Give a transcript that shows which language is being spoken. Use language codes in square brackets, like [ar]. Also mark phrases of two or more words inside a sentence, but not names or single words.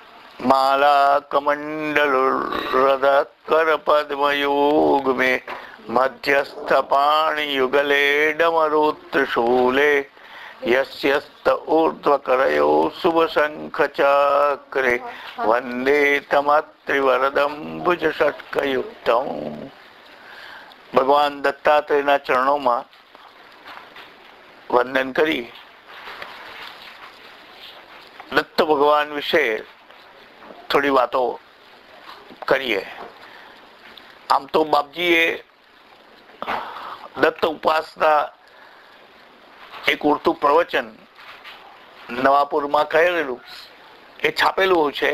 [sa] माला कमंडलुरधकर पद्मयोग में मध्यस्थ पाणि युगले डमरुत्रिशूले यस्यस्त ऊर्ध्वकरयो शुभ शंख चक्रे वंदे तमत्रिवरदं भुज षट्कयुक्तम्। [gu] भगवान दत्तात्रेयના ચરણોમાં વંદન કરી દત્ત ભગવાન વિશે થોડી વાતો કરીએ. આમ તો બાપજીએ દત્ત ઉપાસના એક ઉડતું પ્રવચન નવાપુરમાં કહેલું, એ છાપેલું છે.